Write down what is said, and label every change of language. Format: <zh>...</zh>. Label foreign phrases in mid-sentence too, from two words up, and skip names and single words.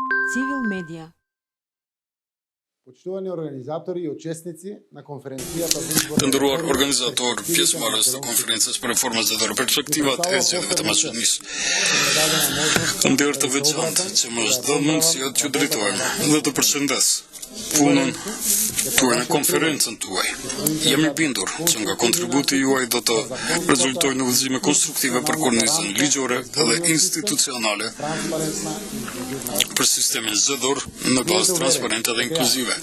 <mk>Civil Media. Почитувани организатори и учесници на конференцијата за избор.</mk> <sq>Të nderuar organizator, pjesëmarrës të konferencës për reforma zgjedhore, perspektivat e zgjedhjeve të Maqedonisë. Këndër të veçantë që më është dhënë mundësia që drejtojmë dhe të përshëndes punën tuaj në konferencën tuaj. Jam I bindur që nga kontributi juaj do të rezultojnë në udhëzime konstruktive për kornizën ligjore dhe institucionale për sistemin zgjedhor në bazë transparente dhe inkluzive.</sq>